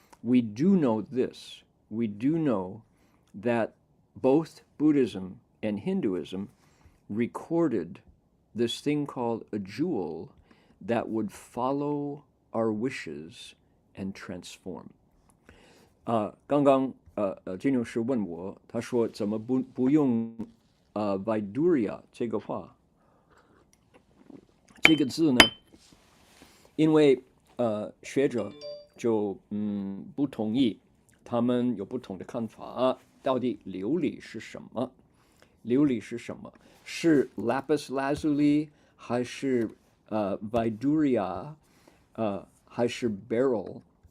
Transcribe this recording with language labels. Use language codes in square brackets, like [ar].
[en] We do know this. We do know that both Buddhism and Hinduism recorded this thing called a jewel that would follow our wishes and transform. [zh] 刚刚金勇士问我，他说怎么不用Viduria 这个话，这个字呢？因为学者就不同意，他们有不同的看法。到底琉璃是什么？琉璃是什么？是 lapis lazuli 还是Viduria 还是 beryl？